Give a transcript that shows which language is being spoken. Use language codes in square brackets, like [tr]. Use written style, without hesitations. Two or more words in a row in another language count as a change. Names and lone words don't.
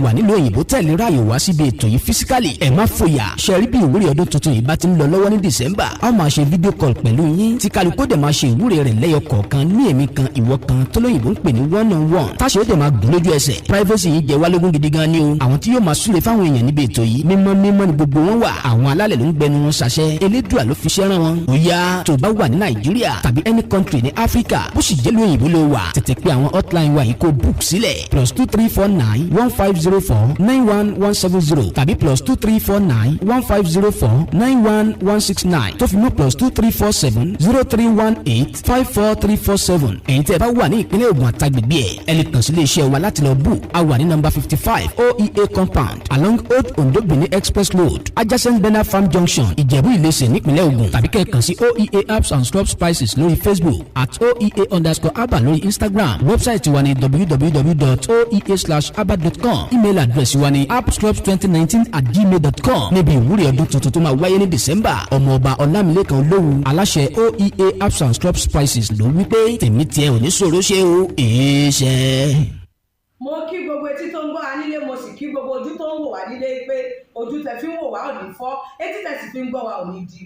[yo] wà nílùú òyìnbó tẹ̀lé ráàyè wá síbi ètò yìí físíkàlì ẹ̀ má fòyà ṣe rí bí ìwúrí ọdún tuntun yìí bá ti ń lọ lọ́wọ́ ní December a máa ṣe [en] fídíò kọ́l [yo] pẹ̀lú yín tí kálukú dẹ̀ máa ṣe ìwúrí rẹ̀ lẹ́yọ kọ̀ọ̀kan ní èmi kan ìwọ kan tó lóyìnbó ń pè ní [en] one-on-one [yo] táṣe ó dẹ̀ máa gùn lójú ẹsẹ̀ privacy yìí jẹ́ wá lógún gidi gan ni o àwọn tí yóò máa súre fáwọn èèyàn níbi ètò yìí mímọ́ ni gbogbo wọn wà àwọn alálẹ̀ ló ń gbẹnu wọn ṣàṣẹ elédùà ló fi ṣẹ́ràn wọn ó yá tó bá wà ní Nàìjíríà tàbí [en] any country [yo] ní Áfíríkà bó sì jẹ́ lóyìnbó ló wà tètè pé àwọn hotline wa yìí kó book sílẹ̀ +2349 1504 91170 tàbí +2349 1504 91169 tó fi mọ́ +2347 0318 54347 ẹ̀yin tẹ́ ẹ bá wà ní ìpínlẹ̀ Ògùn àtàgbègbè ẹ̀ lè kàn sí iléeṣẹ́ wa láti lọ book a wà ní [en] number 55 OEA compound along Old Ondo Benin Express Road adjacent Bena Farm Junction [yo] Ìjẹ̀bú Ìlẹsẹ̀ nípínlẹ̀ Ògùn tàbí kẹ́ẹ̀kan sí OEA Herbs and Scrub Spices lórí Facebook @OEA_Aba lórí Instagram wẹ́bsáìtì wa ní www.oea/aba.com [en] email address [yo] wa ní appscrubs2019@gmail.com níbi ìwúrí ọdún tuntun tó máa wáyé ní December ọmọọba Ọlámilékan Olówu aláṣẹ OEA Herbs and Scrub Spices ló wí pé tèmi tiẹ̀ ò ní ṣòro ṣe o èé ṣe. mo kí gbogbo etí tó ń gbọ́ anílé mo sì wá nílé pé ojú tẹ fi ń wò wá ò ní fọ́, etí tẹ sì fi ń gbọ́ wá ò ní di.